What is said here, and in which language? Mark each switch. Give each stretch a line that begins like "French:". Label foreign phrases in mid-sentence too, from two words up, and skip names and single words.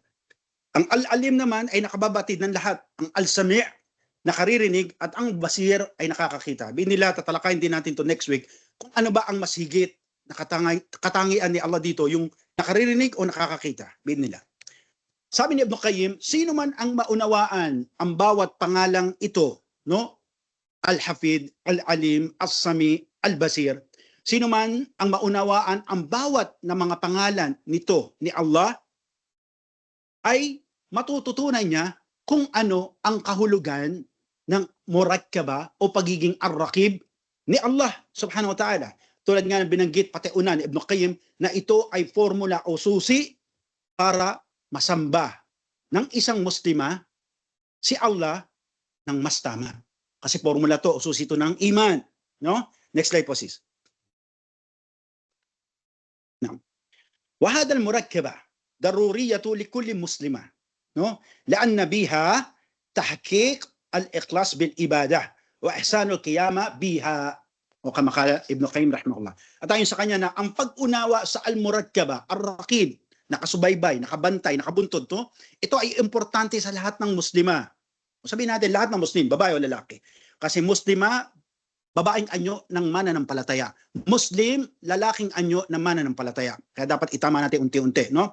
Filipino: Ang al-alim naman ay nakababatid ng lahat. Ang al-sami' nakaririnig, at ang basir ay nakakakita. Nila tatalakayin din natin to
English: next week
Filipino: kung ano ba ang mas higit na katangian ni Allah dito, yung nakaririnig o nakakakita. Nila. Sabi ni Ibn Qayyim, sino man ang maunawaan ang bawat pangalang ito, no? Al-hafid, al-alim, as-sami, al-basir. Sino man ang maunawaan ang bawat na mga pangalan nito ni Allah, ay matututunan niya kung ano ang kahulugan ng murakkaba o pagiging ar-raqib ni Allah
Arabic: سبحانه وتعالى.
Filipino: Tulad nga ng binanggit pati una ni Ibn Qayyim na ito ay formula o susi para masamba ng isang muslima si Allah ng mas tama. Kasi formula to o susi to ng iman. No?
English: Next slide
Filipino: po sis. Now,
Arabic: وهذا المركبة ضرورية لكل مسلمة، no? لأن بها تحقيق الإخلاص بالإبادة وإحسان القيامة بها. أو كما قال ابن قيم رحمه الله.
Filipino: At ayon sa kanya na ang pag-unawa sa al-murakkaba, ar-raqib, nakasubaybay, nakabantay, nakabuntod to, ito ay importante sa lahat ng muslima. Sabihin natin lahat ng muslim, babae o lalaki. Kasi muslima, babaeng anyo ng mananampalataya. Muslim, lalaking anyo ng mananampalataya. Kaya dapat itama natin unti-unti, no?